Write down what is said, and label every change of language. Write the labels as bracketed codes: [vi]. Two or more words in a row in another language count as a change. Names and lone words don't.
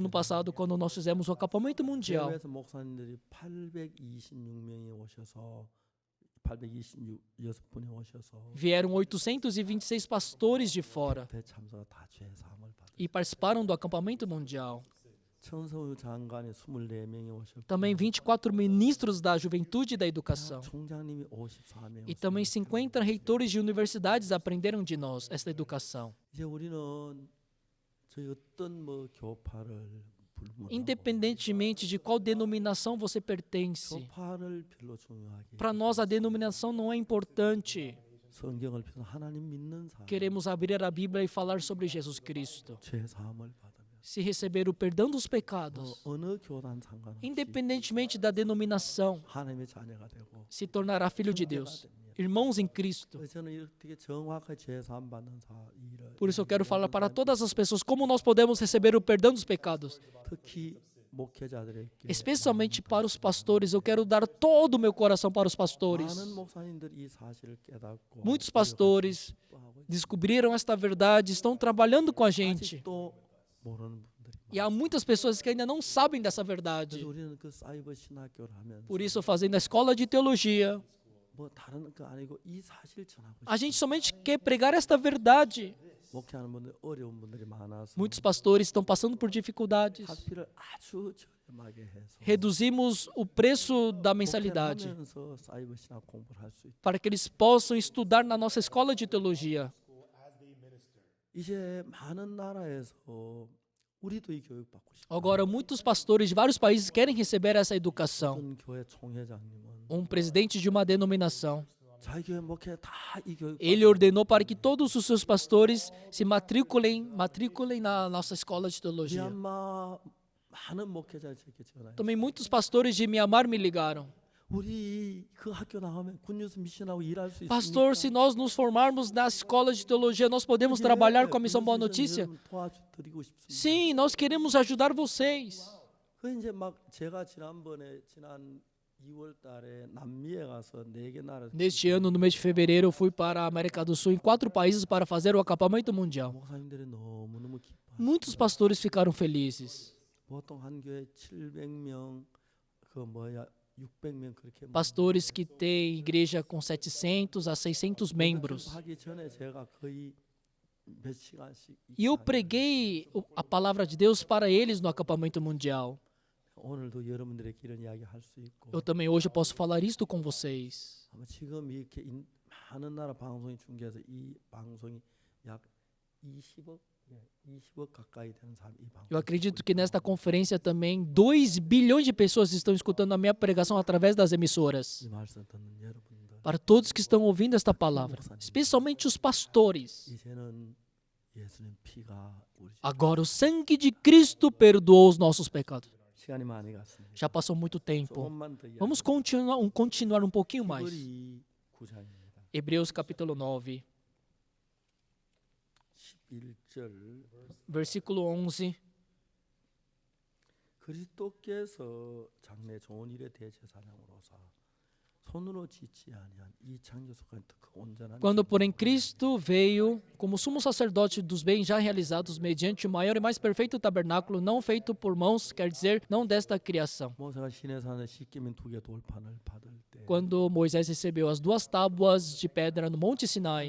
[pt] No ano [ko] 때 [pt] passado, quando nós fizemos o acampamento mundial, [ko] 해외에서 목사님들이 826명이 오셔서 826분이 오셔서 [pt] vieram 826 pastores de fora [ko] 배 참석 다 죄사함을 받았어요. [pt] e participaram do acampamento mundial. [ko] 청소년 장관이 24명이 오셨고 [pt] Também 24 ministros da juventude e da educação. [ko] 총장님이 54명. [pt] E também 50 reitores de universidades aprenderam de nós esta educação. [ko] 이제 우리는 저희 어떤 교파를 불문하고 [pt] Independentemente de qual denominação você pertence, [ko] 교파를 별로 중요하게 [pt] para nós a denominação não é importante. [ko] 성경을 펴서 하나님 믿는 사람 [pt] Queremos abrir a Bíblia e falar sobre Jesus Cristo. [ko] 죄사함을 받으면 [pt] Se receber o perdão dos pecados, [ko] 어느 교단 상관없이 [pt] independentemente da denominação, [ko] 하나님의 자녀가 되고 [pt] se tornará filho de Deus. Irmãos em Cristo. [ko] 저는 이렇게 정확하게 죄사함 받는 일을 [pt] Por isso eu quero falar para todas as pessoas como nós podemos receber o perdão dos pecados. [ko] 특히 목회자들에게 [pt] Especialmente para os pastores, eu quero dar todo o meu coração para os pastores. [ko] 많은 목사님들이 이 사실을 깨닫고 [pt] Muitos pastores descobriram esta verdade, estão trabalhando com a gente. [ko] 아직도 모르는 분들이 [pt] E há muitas pessoas que ainda não sabem dessa verdade. [ko] 그래서 우리는 그 사이버 신학교를 하면서 [pt] Por isso, fazendo a escola de teologia, [ko] 뭐 다른 거 아니고 이 사실 전하고 [pt] a gente somente quer pregar esta verdade. [ko] 목회하는 분들 어려운 분들이 많아서 [pt] Muitos pastores estão passando por dificuldades. [ko] 학비를 아주 저렴하게 해서 [pt] Reduzimos o preço da mensalidade [ko] 목회하면서 사이버 신학 공부를 할 수 있다. [pt] para que eles possam estudar na nossa escola de teologia. [ko] 이제 많은 나라에서 우리도 이 교육 받고 싶다. [pt] Agora, muitos pastores de vários países querem receber essa educação. [ko] 어떤 교회 총회장님은 [pt] Presidente de uma denominação, [ko] 자기 교회 목회 다 이 교육 [pt] ele ordenou para que todos os seus pastores se matriculem na nossa escola de teologia. [ko] 미얀마 많은 목회자 저에게 전화해. [pt] Também muitos pastores de Mianmar me ligaram. [ko] 우리 그 학교 나가면 굿뉴스 미션하고 일할 수 있습니까? [pt] Pastor, se nós nos formarmos na escola de teologia, nós podemos trabalhar com a missão Boa Notícia? [ko] 도와드리고 싶습니다. [pt] Sim, nós queremos ajudar vocês. [ko] 그 이제 막 제가 지난 2월 달에 남미에 가서 4개 나라 [pt] Neste ano, no mês de fevereiro, eu fui para a América do Sul em 4 países para fazer o acampamento mundial. [ko] 목사님들이 너무너무 기뻐. [pt] Muitos pastores ficaram felizes. [ko] 보통 한 교회 700명 600명 그렇게 [pt] Pastores que têm igreja com 700 a 600 membros. [ko] 하기 전에 제가 거의 몇 시간씩 [pt] E eu preguei a palavra de Deus para eles no acampamento mundial. [ko] 오늘도 여러분들에게 이런 이야기 할 수 있고 [pt] Eu também hoje posso falar isto com vocês. [ko] 아마 지금 이렇게 많은 나라 방송이 중계해서 이 방송이 약 20억 가까이 되는 사람 이 방송. [pt] Eu acredito que nesta conferência também 2 bilhões de pessoas estão escutando a minha pregação através das emissoras. [ko] 이 말씀 듣는 여러분들 [pt] Para todos que estão ouvindo esta palavra, especialmente os pastores. [ko] 이제는 예수님 피가 우리 [pt] Agora o sangue de Cristo perdoou os nossos pecados. [ko] 시간이 많이 갔습니다. [pt] Já passou muito tempo. [ko] 조금만 더 이야기. [pt] Vamos continuar um pouquinho mais. [ko] 히브리 9장입니다. [pt] Hebreus capítulo 9, [ko] 11절 [pt] versículo 11. [ko] 그리스도께서 장래 좋은 일에 대제사장으로서 손으로 짓지 아니한 이 창조 속한 그 온전한 [pt] Quando, porém, Cristo veio como sumo sacerdote dos bens já realizados mediante o maior e mais perfeito tabernáculo, não feito por mãos, quer dizer, não desta criação. [ko] 모세가 시내산에 십계명 2개 돌판을 받을 때 [pt] Quando Moisés recebeu as 2 tábuas de pedra no Monte Sinai,